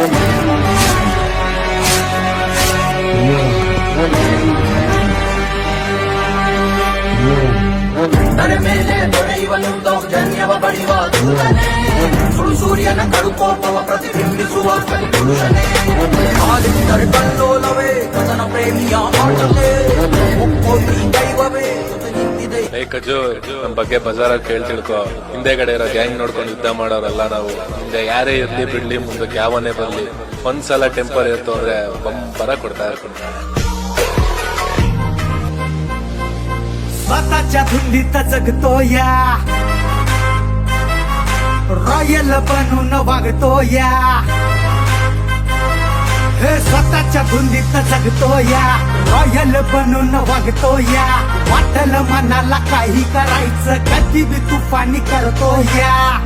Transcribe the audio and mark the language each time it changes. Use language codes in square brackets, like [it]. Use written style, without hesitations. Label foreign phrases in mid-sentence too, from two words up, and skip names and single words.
[kn] ದರೆ ಮೇಲೆ ದೊರೆಯುವನು ದೌರ್ಜನ್ಯವ ಬಡಿವ ದೂರನೆ ಸುಡು ಸೂರ್ಯನ ಕಡುಕೋಪವ ಪ್ರತಿಬಿಂಬಿಸುವ ಕಲಿಪುರುಷನೇ ಕಾಲಿಟ್ಟರೆ ಕಲ್ಲೋಲವೇ ಕಥನ ಪ್ರೇಮಿಯ ಆಟವೇ ಒಪ್ಪೋದು ದೈವವೇ ಕಜ್ಜು ನಮ್ ಬಗ್ಗೆ ಬಜಾರ ಕೇಳ್ ತಿಳ್ಕೊ ಹಿಂದೆಗಡೆ ಇರೋ ಗ್ಯಾಂಗ್ ನೋಡ್ಕೊಂಡು ಯುದ್ಧ ಮಾಡೋರಲ್ಲ ನಾವು ಹಿಂದೆ ಯಾರೇ ಇರ್ಲಿ ಬಿಡ್ಲಿ ಮುಂದಕ್ಕೆ ಯಾವನೇ ಬರ್ಲಿ ಒಂದ್ಸಲ ಟೆಂಪರ್ ಇರ್ತು ಅಂದ್ರೆ ಬರ ಕೊಡ್ತಾ ಇರ್ಕೊಂಡು [mr] स्वतःच्या धुंदीत जगतो या रॉयल बनून वागतो या हे स्वतःच्या धुंदीत जगतो या रॉयल बनून वागतो या वाटल मनाला काही करायचं कधी बी तुफानी करतो या